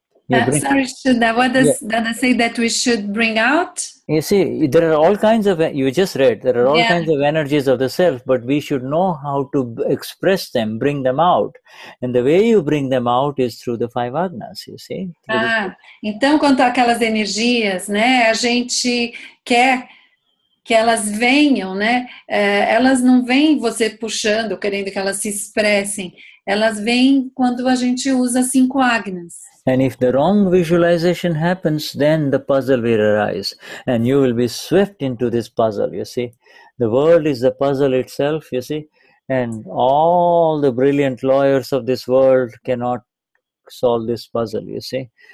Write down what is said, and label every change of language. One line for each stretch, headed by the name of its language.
English: Sorry, Shuddha, what does Dada say that we should bring out? You see, there are all kinds of, you just read, there are all kinds of energies of the self, but we should know how to express them, bring them out. And the way you bring them out is through the five agnas, you see.
Portuguese: Então, quanto àquelas energias, né, a gente quer que elas venham, né, elas não vêm você puxando, querendo que elas se expressem, elas vêm quando a gente usa 5 agnas.
English: And if the wrong visualization happens, then the puzzle will arise, and you will be swept into this puzzle, you see. The world is the puzzle itself, you see, and all the brilliant lawyers of this world cannot solve this puzzle, you see.